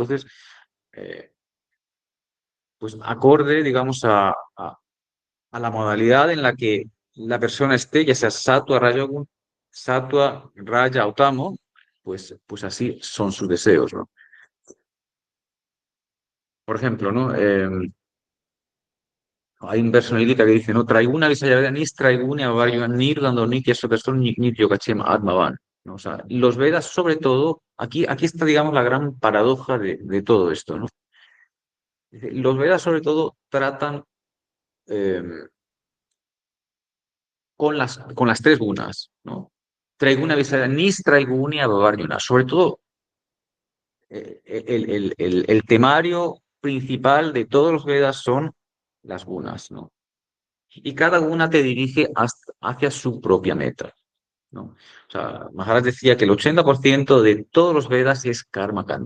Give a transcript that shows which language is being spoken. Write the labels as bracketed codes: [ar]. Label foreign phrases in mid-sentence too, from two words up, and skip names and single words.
[es] Entonces, eh, pues acorde, digamos, a la modalidad en la que la persona esté, ya sea sattva, raya o tamo, pues así son sus deseos, ¿no? Por ejemplo, ¿no? Hay un verso en el Gita que dice, ¿no? [sa] Traiguna visayaveda nis traiguna varyo nir dando nitya sotaston nityo kachem atmavan, [es] ¿no? O sea, los Vedas, sobre todo, aquí está, digamos, la gran paradoja de todo esto, ¿no? Dice, los Vedas, sobre todo, tratan eh, con las tres gunas, ¿no? [sa] Traiguna visayaveda nis traiguna varjuna. [es] Sobre todo, el temario principal de todos los Vedas son las gunas, ¿no? Y cada una te dirige hacia su propia meta, ¿no? O sea, Maharaj decía que el 80% de todos los Vedas es [sa] Karma Kanda.